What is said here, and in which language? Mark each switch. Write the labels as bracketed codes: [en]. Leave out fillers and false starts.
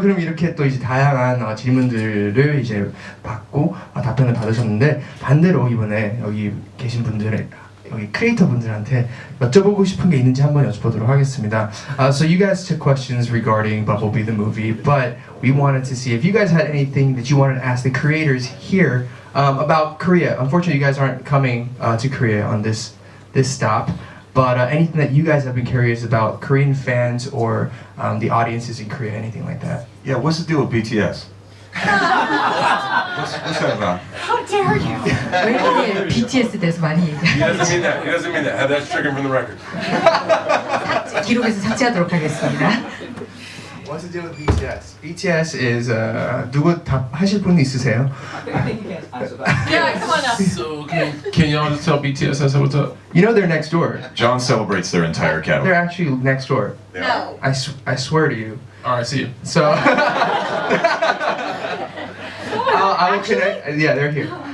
[ko] 그럼 이렇게 또 이제 다양한 질문들을 이제 받고 답변을 받으셨는데 반대로 이번에 여기 계신 분들의 여기 크리에이터 분들한테 여쭤보고 싶은 게 있는지 한번 여쭤보도록 하겠습니다. [en] So you guys took questions regarding Bumblebee the movie, but we wanted to see if you guys had anything that you wanted to ask the creators here about Korea. Unfortunately, you guys aren't coming to Korea on this stop, but anything that you guys have been curious about Korean fans or the audiences in Korea, anything like that. Yeah, what's the deal with BTS? what's that about? How dare you? [ko] 왜 이렇게 BTS 대해서 많이 [en] He doesn't mean that. He doesn't mean that. Have that stricken from the record. [ko] 기록에서 삭제하도록 하겠습니다. [en] What's the deal with BTS? [ko] BTS [en] is [ko] 누구 답하실 분 있으세요? [en] I think you can answer that. Yeah, come on now. So can y'all just tell BTS I said what's up? You know they're next door. John celebrates their entire They're catalog. actually next door. No. I swear to you. All right, see you. So I will connect. Yeah, they're here.